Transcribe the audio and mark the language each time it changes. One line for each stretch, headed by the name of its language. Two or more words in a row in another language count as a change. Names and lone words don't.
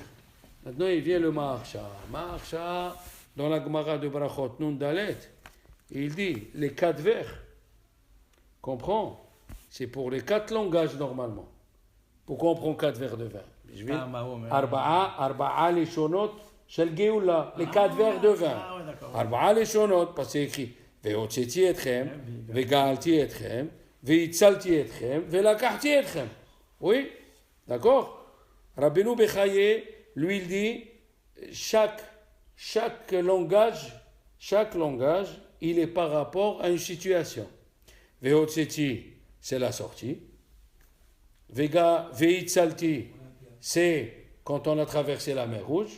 French: Maintenant, il vient le Maharsha. Maharsha, dans la Gemara de Brachot, Nun Dalet, il dit les 4 vers. Comprends? C'est pour les 4 langages normalement. Pourquoi on prend 4 verres de vin?
Hebrew: ארבע לשונות של גאולה,
French: les 4 verres de vin.
Hebrew: ארבע לשונות,
French: parce que c'est écrit
Hebrew: והוצאתי אתכם, וגאלתי אתכם, והצלתי אתכם, ולקחתי אתכם.
French: Oui, d'accord? Rabbeinu Bechaye, lui, il dit chaque langage, il est par rapport à une situation. Ve'otzeti, c'est la sortie. Ve'itzalti, c'est quand on a traversé la mer Rouge.